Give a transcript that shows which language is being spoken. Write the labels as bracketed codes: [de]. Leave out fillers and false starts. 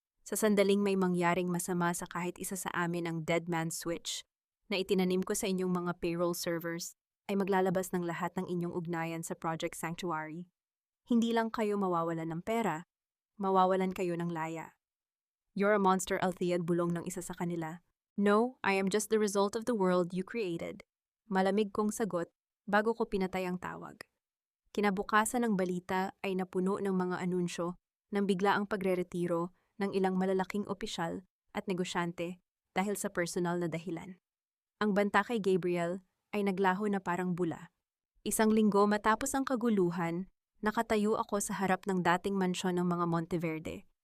[tl] Sa sandaling may mangyaring masama sa kahit isa sa amin ang dead man's switch na itinanim ko sa inyong mga payroll servers ay maglalabas ng lahat ng inyong ugnayan sa Project Sanctuary. Hindi lang kayo mawawalan ng pera, mawawalan kayo ng laya. [en] You're a monster, Althea, [tl] bulong ng isa sa kanila. [en] No, I am just the result of the world you created. [tl] Malamig kong sagot bago ko pinatay ang tawag. Kinabukasan ng balita ay napuno ng mga anunsyo ng biglaang pagreretiro ng ilang malalaking opisyal at negosyante dahil sa personal na dahilan. Ang banta kay Gabriel ay naglaho na parang bula. Isang linggo matapos ang kaguluhan, nakatayo ako sa harap ng dating mansyon ng mga Monteverde.